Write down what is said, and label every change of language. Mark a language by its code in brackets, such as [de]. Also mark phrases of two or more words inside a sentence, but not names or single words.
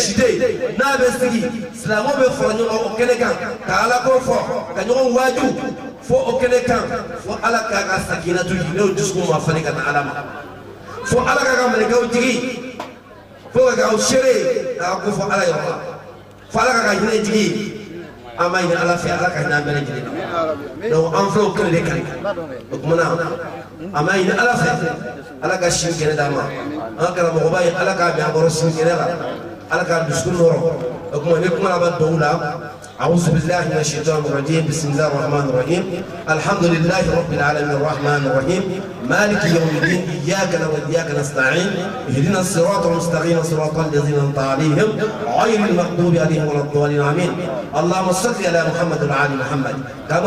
[bm] shite n'a bɛ sigi silamo bɛ fara ɲɔgɔn o kɛnɛ kan ka ala ko fɔ ka ɲɔgɔn waaju fo o kɛnɛ kan fo ala k'a ka sakinatu n'o dusukun ma falen ka na ala ma fo ala k'a ka mɛlɛkɛw jigi fo ka k'aw seere k'a ko fɔ ala yɔrɔ la fo ala k'a ka hinɛ jigi an b'a ɲini ala fɛ ala ka hinɛ an bɛɛ lajɛlen na donc an filɛ o kɛnɛ de kan o kumana an b'a ɲini ala fɛ ala ka sin kɛnɛ d'an ma an karamɔgɔba ye ala k'a bɛn an kɔrɔ sin kɛnɛ la ala k'a dusukun nɔrɔ o kuma ne kuma laban dɔw la [ar] أعوذ بالله من الشيطان الرجيم بسم الله الرحمن الرحيم الحمد لله رب العالمين الرحمن الرحيم مالك يوم الدين إياك نعبد وإياك نستعين اهدنا الصراط المستقيم صراط الذين أنعمت عليهم غير المغضوب عليهم ولا الضالين آمين اللهم صل على محمد وعلى آل محمد كما